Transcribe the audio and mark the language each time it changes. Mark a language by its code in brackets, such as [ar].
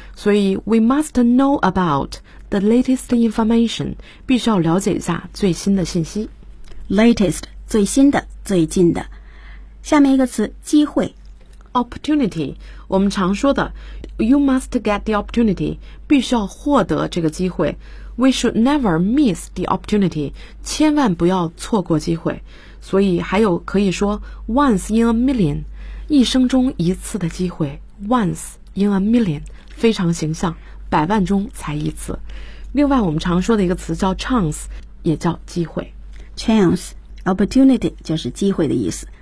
[zh] 所以 [en] we must know about the latest information, [zh] 必须要了解一下最新的信息。 Latest, 最新的、最近的。下面一个词，机会。 Opportunity, 我们常说的 [en] You must get the opportunity, [zh] 必须要获得这个机会。 [en] We should never miss the opportunity, [zh] 千万不要错过机会。所以还有可以说 [en] once in a million, [zh] 一生中一次的机会， once in a million, 非常形象，百万中才一次。另外我们常说的一个词叫 chance, 也叫机会。 Chance, opportunity 就是机会的意思。